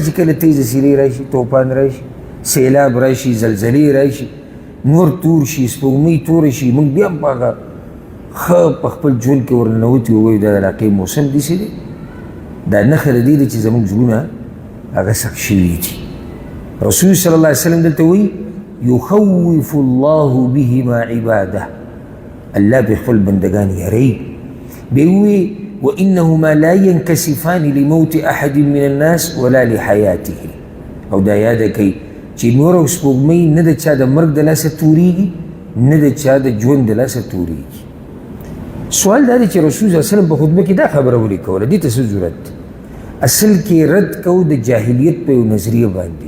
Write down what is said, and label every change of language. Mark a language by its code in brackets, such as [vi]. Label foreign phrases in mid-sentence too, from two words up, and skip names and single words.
[ps] چې کله تیزه سیلۍ راشي، طوفان راشي، سیلاب راشي، زلزلې راشي، نور تور شي، سپوږمۍ توره شي، موږ بیا په هغه ښه په خپل ژوند کې ورننوتي ووایو دا د علاقې موسم داسې دی. دا نښه د دې ده چې زموږ زړونه هغه سخت شوي دي. رسول [ar] صلی الله علیه وسلم [ps] دلته وایي [ar] یخوف الله بهما عباده، [ps] الله په خپل بندگان یری. بیا وایي [ar] وانهما لا ينكسفان لموت احد من الناس ولا لحياته. [ps] او دا یاده کوي چې نور او سپوږمۍ نه د چا د مرګ د لاسه تورېږي، نه د چا د ژوند د لاسه تورېږي. سوال دا دی چې رسول [ar] صلی الله علیه وسلم [ps] په خطبه کې دا خبره ولې کوله؟ دې ته څه ضرورت دی؟ اصل کې رد کو د جاهلیت په یو نظریه باندې.